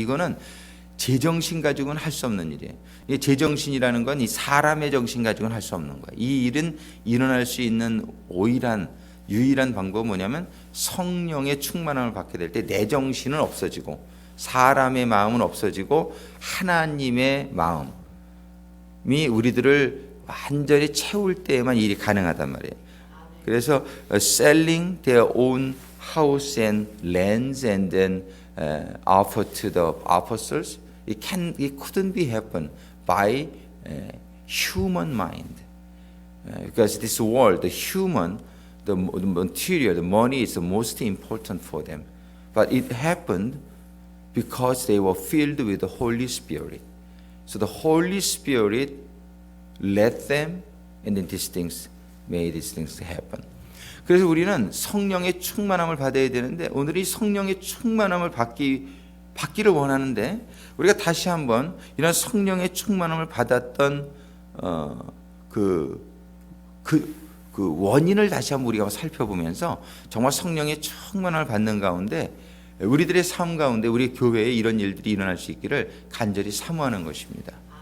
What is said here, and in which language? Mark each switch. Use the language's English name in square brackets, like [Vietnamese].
[Korean] 이거는 제정신 가지고는 할 수 없는 일이에요. 이 제정신이라는 건 이 사람의 정신 가지고는 할 수 없는 거예요. 이 일은 일어날 수 있는 오일한 유일한 방법은 뭐냐면 성령의 충만함을 받게 될 때 내 정신은 없어지고 사람의 마음은 없어지고 하나님의 마음이 우리들을 완전히 채울 때에만 일이 가능하단 말이에요. 그래서 [English] selling their own house and lands and then offer to the apostles, it couldn't be happen by human mind, because this world, the human, the material, the money is the most important for them, but it happened because they were filled with the Holy Spirit. So the Holy Spirit led them, and then these things made these things happen. [Korean] 그래서 우리는 성령의 충만함을 받아야 되는데 오늘 이 성령의 충만함을 받기를 원하는데 우리가 다시 한번 이런 성령의 충만함을 받았던 그 원인을 다시 한번 우리가 살펴보면서 정말 성령의 충만함을 받는 가운데 우리들의 삶 가운데 우리 교회에 이런 일들이 일어날 수 있기를 간절히 사모하는 것입니다.